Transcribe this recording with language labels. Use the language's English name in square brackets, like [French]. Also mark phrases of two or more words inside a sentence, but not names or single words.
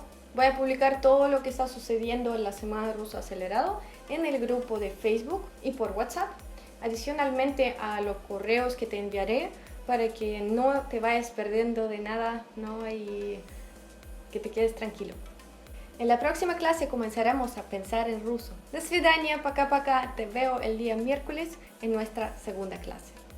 [Spanish] Voy a publicar todo lo que está sucediendo en la Semana Ruso Acelerado en el grupo de Facebook y por WhatsApp, adicionalmente a los correos que te enviaré para que no te vayas perdiendo de nada, ¿no? Y que te quedes tranquilo. En la próxima clase comenzaremos a pensar en ruso. [Russian] До свидания, пока-пока. [Spanish] Te veo el día miércoles en nuestra segunda clase.